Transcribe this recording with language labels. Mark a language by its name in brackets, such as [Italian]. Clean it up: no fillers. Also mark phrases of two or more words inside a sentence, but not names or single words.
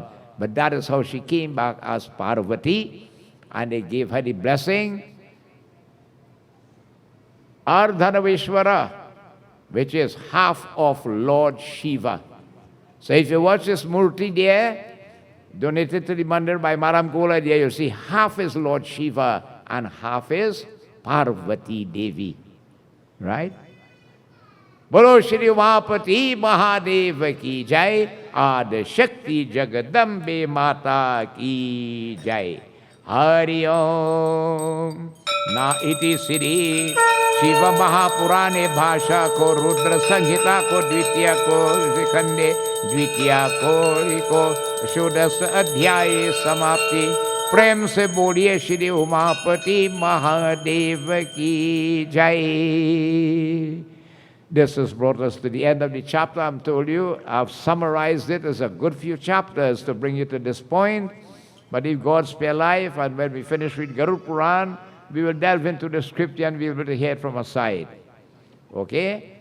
[English] But that is how she came back as Parvati, and they gave her the blessing, Ardhanaveshwara, which is half of Lord Shiva. So if you watch this Murti there, donated to the mandir by Maram Kola, there you see half is Lord Shiva and half is Parvati Devi. Right? [Hindi] बोलो श्री उमापति महादेव की जय, आद शक्ति जगदम्बे माता की जय. [Sanskrit] हरि ओम। न इति श्री शिव महापुराणे भाषा को रुद्र संहिता को द्वितीय को विकण्डे द्वितीय को षोडश अध्याय समाप्ति. [Hindi] प्रेम से बोलिए श्री उमापति महादेव की जय. [English] This has brought us to the end of the chapter. I'm told you, I've summarized it as a good few chapters to bring you to this point. But if God spare life, and when we finish with Garud Puran, we will delve into the scripture and we'll be able to hear it from a side. Okay?